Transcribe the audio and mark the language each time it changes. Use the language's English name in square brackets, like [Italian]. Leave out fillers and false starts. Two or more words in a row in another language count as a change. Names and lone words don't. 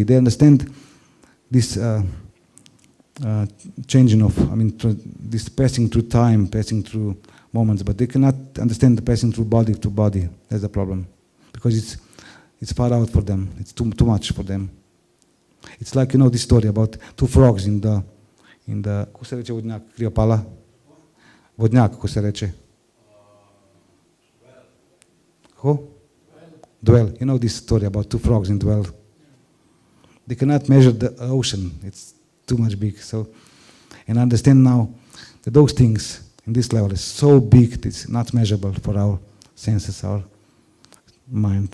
[English] They understand this changing of, this passing through time, passing through moments, but they cannot understand the passing through body to body. That's the problem, because it's far out for them. It's too much for them. It's like, this story about two frogs in the [Slovenian] kako se reče vodnjak, [English] kriopala? [Slovenian] Vodnjak, kako se reče? Kako? [English] Dwell. You know this story about two frogs in Dwell. They cannot measure the ocean. It's too much big. So, and I understand now that those things in this level is so big, it's not measurable for our senses, our mind.